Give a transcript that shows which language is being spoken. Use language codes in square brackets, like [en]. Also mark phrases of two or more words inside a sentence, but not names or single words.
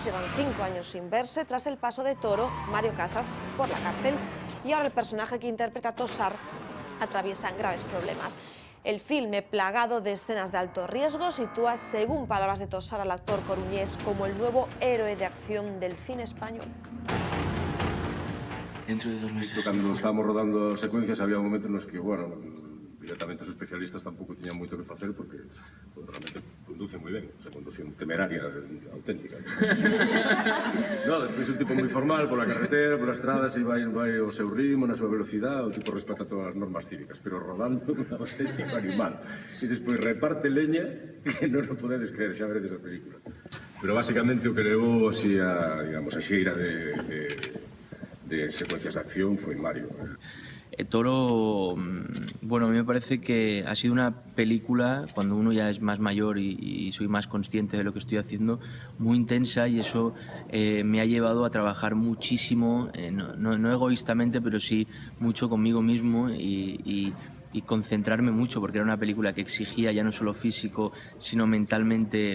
[es] Llevan 5 años sin verse tras el paso de Toro, Mario Casas, por la cárcel. Y ahora el personaje que interpreta Tosar atraviesa graves problemas. El filme, plagado de escenas de alto riesgo, sitúa, según palabras de Tosar, al actor coruñés como el nuevo héroe de acción del cine español. Dentro de 2 meses... [gl] Cando estábamos rodando secuencias había momentos nos que, bueno, directamente os especialistas tampouco tiñan moito que facer porque realmente conducen moi ben, [es] o sea, [gl] conducción temeraria, auténtica. No, despois un tipo moi formal pola carretera, pola estrada, se vai ao seu ritmo, na súa velocidade, o tipo respeta todas as normas cívicas, pero rodando un auténtico animal. E despois reparte leña que non o podedes creer, xa veredes a película. Pero basicamente o que levou así a, digamos, a xeira de secuencias de acción foi Mario. [es] Toro, bueno, a mí me parece que ha sido una película, cuando uno ya es más mayor y soy más consciente de lo que estoy haciendo, muy intensa, y eso me ha llevado a trabajar muchísimo, no egoístamente, pero sí mucho conmigo mismo y concentrarme mucho, porque era una película que exigía ya no solo físico, sino mentalmente.